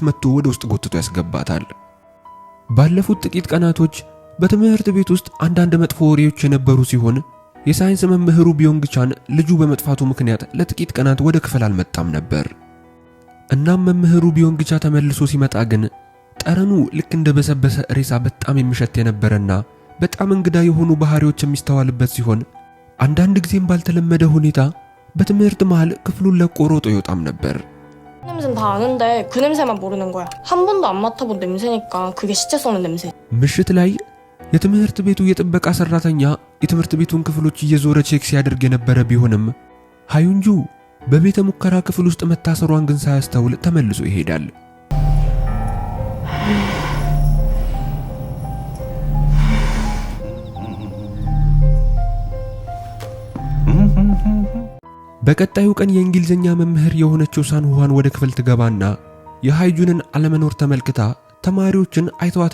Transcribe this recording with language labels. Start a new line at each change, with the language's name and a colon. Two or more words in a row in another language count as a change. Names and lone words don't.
Amharic: መጥቶ ወደ ውስጥ ጎትቶ ያስገባታል። ባለፉት ጥቂት ቀናቶች በትምህርት ቤት ውስጥ አንዳንድ መጥፎ ወሬዎች የነበሩ ሲሆን የሳይንስ መምህሩ ቢዮንግቻን ልጁ በመጥፋቱ ምክንያት ለጥቂት ቀናት ወደ ክፍል አልመጣም ነበር። እናም መምህሩ ቢዮንግቻ ተመልሶ ሲመጣ ግን ጠረኑ ልክ እንደ በሰበሰ ሬሳ በጣም የሚሸት የነበረና በጣም እንግዳ የሆኑ ባህሪዎች የሚስተዋልበት ሲሆን አንዳንድ ጊዜም ባልተለመደ ሁኔታ በትምህርት መሃል ክፍሉን ለቆ ሮጦ ይወጣም ነበር።
Korean: 냄새는 다 아는데 그 냄새만 모르는 거야. 한 번도 안 맡아본 냄새니까 그게 시체 쏘는 냄새.
Amharic: ምሽት ላይ የትምህርት ቤቱ የጥበቃ ሰራተኛ የትምህርት ቤቱን ክፍሎች እየዞረ ቼክ ሲያደርግ የነበረ ቢሆንም ሃዩንጁ በቤተ ሙከራ ክፍል ውስጥ መታሰሯን ግን ሳያስተውል ተመልሶ ይሄዳል። በቀጣዩ ቀን የእንግሊዝኛ መምህር የሆነችው ሳንሁዋን ወደ ክፍል ትገባና የሃዩንጁንን አለመኖር ተመልክታ ተማሪዎችን አይተዋት